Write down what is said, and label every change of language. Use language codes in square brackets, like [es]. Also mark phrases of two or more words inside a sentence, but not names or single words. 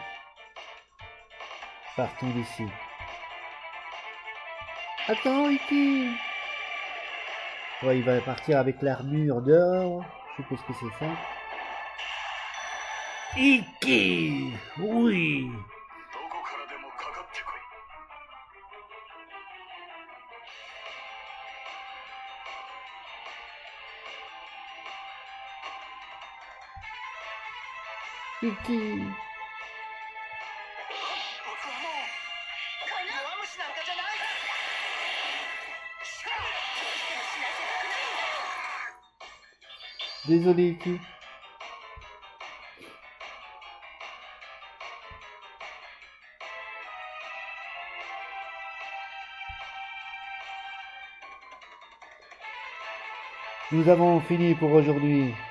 [fr] Partons d'ici. Attends, Iki! Ouais, il va partir avec l'armure d'or. Je suppose que c'est ça. Iki! Oui! [ja] どこからでもかかってこい [fr] Iki! [ja] 僕はもう弱虫なんかじゃない。 [fr] Désolé, Iki. Nous avons fini pour aujourd'hui.